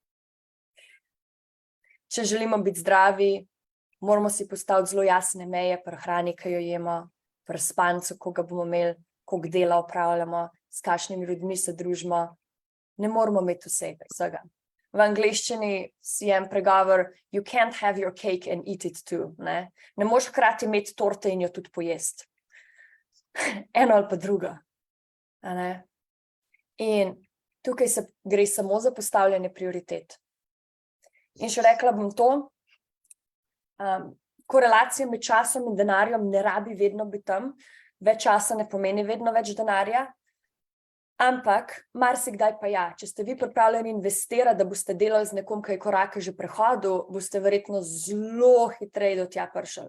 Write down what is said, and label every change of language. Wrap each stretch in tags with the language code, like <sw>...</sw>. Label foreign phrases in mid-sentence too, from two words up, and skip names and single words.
<sl>Če želimo biti zdravi, moramo si postaviti zelo jasne meje pri hrani, ki jo jemo, pri spancu, koga bomo imeli, koliko dela opravljamo, s kakšnimi ljudmi se družimo. Ne moramo imeti vsega. V angleščini si en pregovor,</sl> <en>you can't have your cake and eat it too.</en> <sl>Ne moš hkrati imeti torte in jo tudi pojesti. Eno ali pa drugo. In tukaj gre samo za postavljanje prioritet. In še rekla bom to, korelacija med časom in denarjem ne rabi vedno biti tam, več časa ne pomeni vedno več denarja, ampak marsikdaj pa ja, če ste vi pripravljeni investirati, da boste delali z nekom, ki je korake že prehodil, boste verjetno zelo hitreje do tja prišli.</sl>